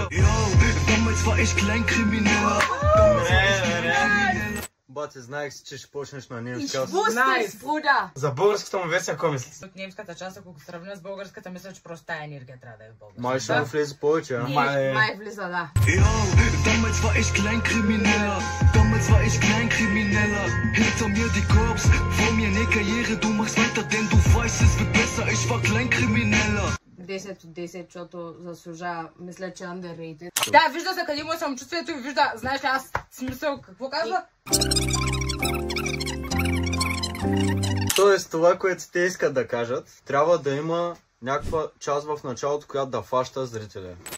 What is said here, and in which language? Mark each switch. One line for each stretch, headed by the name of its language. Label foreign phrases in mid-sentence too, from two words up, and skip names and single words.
Bulgarian: Йоу, даме това е klein kriminella. Бате, знаех си, че ще почнеш на немски. За българската му версия, какво мислите? От немската част, ако го сравня с българската, мисля, че просто тая енергия трябва да е в българската. Май ще му влезе повече, а? Май влиза, да. Йоу,
German: damals war ich Kleinkrimineller. Damals war ich Kleinkrimineller. Hinter mir die Cops, vor mir ne Karriere. Du machst weiter, denn du weißt, es wird besser. Ich war Kleinkrimineller.
Bulgarian: 10 от 10, защото заслужава, мисля, че underrated. Да, вижда се къде му е самочувствието и вижда, знаеш ли, аз смисъл, какво казва? Тоест, това, което те искат да кажат, трябва да има някаква част в началото, която да фаща зрителя.